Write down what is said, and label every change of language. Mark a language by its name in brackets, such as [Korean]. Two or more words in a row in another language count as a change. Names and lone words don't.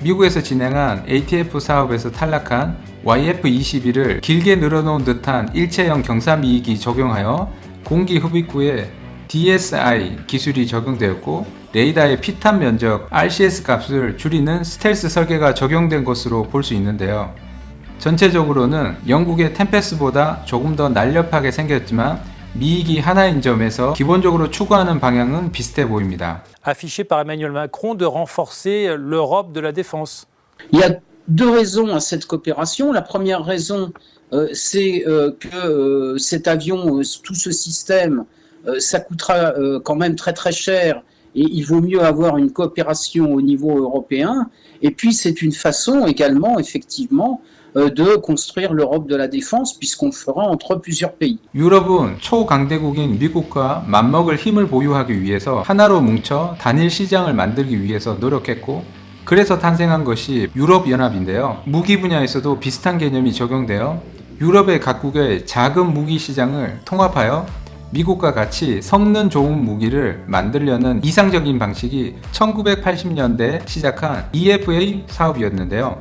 [Korean] 미국에서 진행한 ATF 사업에서 탈락한 YF-22를 길게 늘어놓은 듯한 일체형 경사미익이 적용하여 공기 흡입구에 DSI 기술이 적용되었고, 레이더의 피탄 면적 RCS 값을 줄이는 스텔스 설계가 적용된 것으로 볼 수 있는데요. 전체적으로는 영국의 템페스보다 조금 더 날렵하게 생겼지만 미익이 하나인 점에서 기본적으로 추구하는 방향은 비슷해 보입니다. [French] Affiché par Emmanuel Macron de renforcer l'Europe de la défense. Il y a deux raisons à cette coopération. La première raison, c'est que cet avion, tout ce système, ça coûtera quand même très très cher et il vaut mieux avoir une coopération au niveau européen. Et puis c'est une façon également, effectivement, de construire l'Europe de la défense puisqu'on le fera entre plusieurs pays. [Korean] 유럽은 초강대국인 미국과 맞먹을 힘을 보유하기 위해서 하나로 뭉쳐 단일 시장을 만들기 위해서 노력했고, 그래서 탄생한 것이 유럽연합인데요. 무기 분야에서도 비슷한 개념이 적용되어 유럽의 각국의 작은 무기 시장을 통합하여 미국과 같이 성능 좋은 무기를 만들려는 이상적인 방식이 1980년대 시작한 EFA 사업이었는데요.